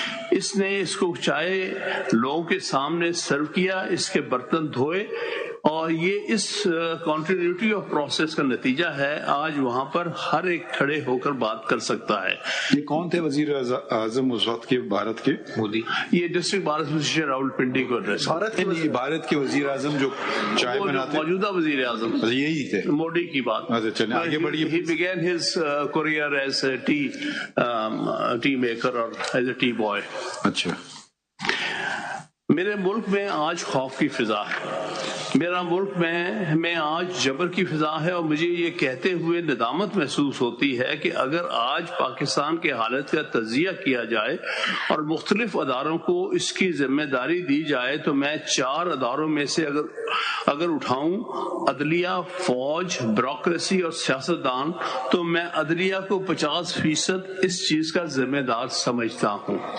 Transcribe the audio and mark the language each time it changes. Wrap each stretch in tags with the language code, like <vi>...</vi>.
<ur>اس نے اس کو چائے لوگوں کے سامنے سرو کیا، اس کے برتن دھوئے، اور یہ اس کنٹینیوٹی آف پروسیس کا نتیجہ ہے. آج وہاں پر ہر ایک کھڑے ہو کر بات کر سکتا ہے. یہ کون تھے وزیر اعظم اس وقت کے بھارت کے؟ مودی. یہ district bar association Rawal Pindi کو ایڈریس. بھارت کے وزیر اعظم جو چائے بناتے، موجودہ وزیر اعظم یہی تھے، موڈی کی بات. آگے بڑھیے.</ur> <en>He began his career as a tea maker or as a tea boy.</en> <ur>اچھا. میرے ملک میں آج خوف کی فضا ہے. میرا ملک میں آج جبر کی فضا ہے، اور مجھے یہ کہتے ہوئے ندامت محسوس ہوتی ہے کہ اگر آج پاکستان کے حالت کا تجزیہ کیا جائے اور مختلف اداروں کو اس کی ذمہ داری دی جائے تو میں 4 اداروں میں سے اگر اٹھاؤں، عدلیہ، فوج، بیوروکریسی اور سیاستدان، تو میں عدلیہ کو 50% اس چیز کا ذمہ دار سمجھتا ہوں.</ur>